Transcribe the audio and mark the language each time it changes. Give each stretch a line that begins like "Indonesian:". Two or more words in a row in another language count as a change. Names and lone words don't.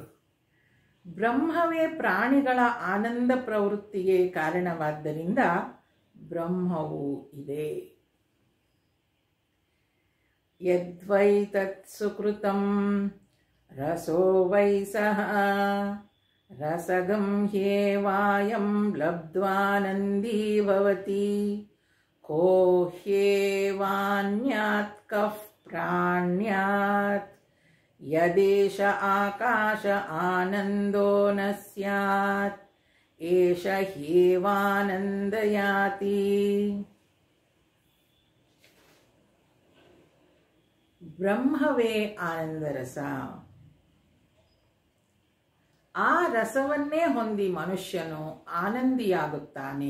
Kannada: ಬ್ರಹ್ಮವೇ ಪ್ರಾಣಿಗಳ ಆನಂದ ಪ್ರವೃತ್ತಿಗೆ ಕಾರಣವಾದ್ದರಿಂದ ಬ್ರಹ್ಮವು ಇದೆ.
Sanskrit: ಯದ್ವೈ ತತ್ ಸುಕೃತಂ ರಸೋ ವೈ ಸಹ ರಸಗಂ ಹ್ಯೇವಾಯಂ ಲಬ್ಧ್ವಾನಂದೀ ಭವತಿ ಕೋ ಹ್ಯೇವಾನ್ಯಾತ್ ಕಃ ಪ್ರಾಣ್ಯಾತ್ ಯದೇಶ ಆಕಾಶ ಆನಂದೋ ನ ಸ್ಯಾತ್ ಏಷ ಹ್ಯೇವಾನಂದಯಾತಿ.
Kannada: ಬ್ರಹ್ಮವೇ ಆನಂದರಸ. ಆ ರಸವನ್ನೇ ಹೊಂದಿ ಮನುಷ್ಯನು ಆನಂದಿಯಾಗುತ್ತಾನೆ.